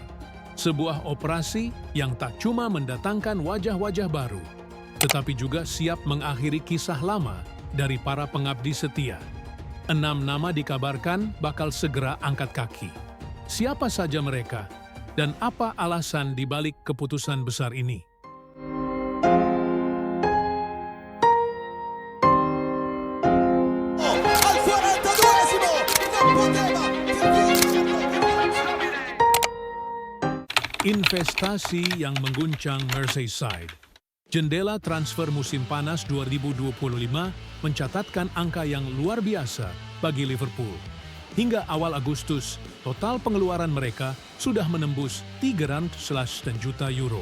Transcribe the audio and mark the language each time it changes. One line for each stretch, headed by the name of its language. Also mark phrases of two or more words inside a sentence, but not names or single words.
Indonesian: Sebuah operasi yang tak cuma mendatangkan wajah-wajah baru, tetapi juga siap mengakhiri kisah lama dari para pengabdi setia. 6 nama dikabarkan bakal segera angkat kaki. Siapa saja mereka, dan apa alasan dibalik keputusan besar ini?
Italian: Al 42esimo, non poteva.
Indonesian: Investasi yang mengguncang Merseyside. Jendela transfer musim panas 2025 mencatatkan angka yang luar biasa bagi Liverpool. Hingga awal Agustus, total pengeluaran mereka sudah menembus 300 juta euro.